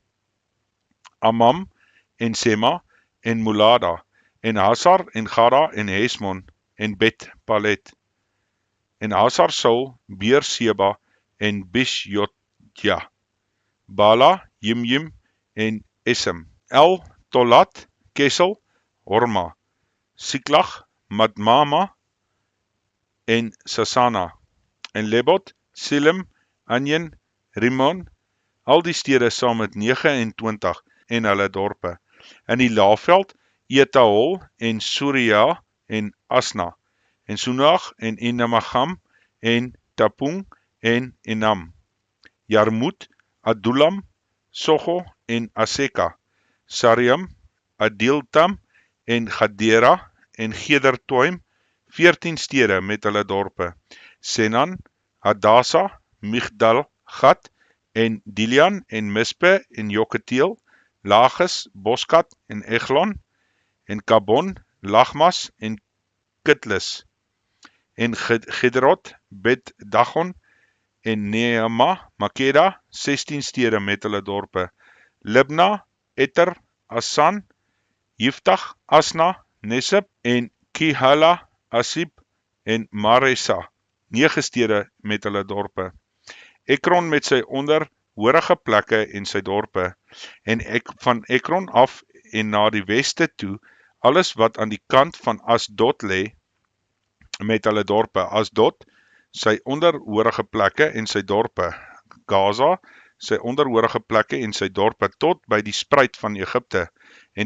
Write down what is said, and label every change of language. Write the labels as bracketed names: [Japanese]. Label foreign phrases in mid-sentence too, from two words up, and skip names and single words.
[Afrikaans] Amam en Sema en Mulada, en Hasar en Gada en Hesmon en Bet Palet, en Hasar Saul, Beerseba en Bishjotja, Bala, Jimjim en Esem, El, Tolat, Kesel, Horma, Siklag, Madmama en Sasana, en Lebot, Silem, Anjen, Rimon, al die stede saam met 29 en hulle dorpe, in die Laafveld, Etahol en Surya en Asna, en Sunag en Enamacham en Tapung en Enam, Jarmut, Adullam, Sogo en Aseka, Sariam, Adiltam en Gadera en Gedertoim, 14 stede met hulle dorpe, Senan, Hadasa, Migdal, Gat en Dilian en Mispe en Joketiel, Lages, Boskat en Eglon en Kabon, Lagmas en Kitlis en Gederot, Bet Dagon en Neema, Makeda, 16 stede met hulle dorpe, Libna, Eter, Asan, Yiftach, Asna, Nesib en Kihala, Asib en Maresa, 9 stede met hulle dorpe, Ekron met sy onderhorige plekke en sy dorpe, en van Ekron af en na die weste toe, alles wat aan die kant van Asdod lê, met hulle dorpe, Asdod, sy onderhorige plekke en sy dorpe, Gaza, sy onderhorige plekke en sy dorpe, tot by die spruit van Egipte, en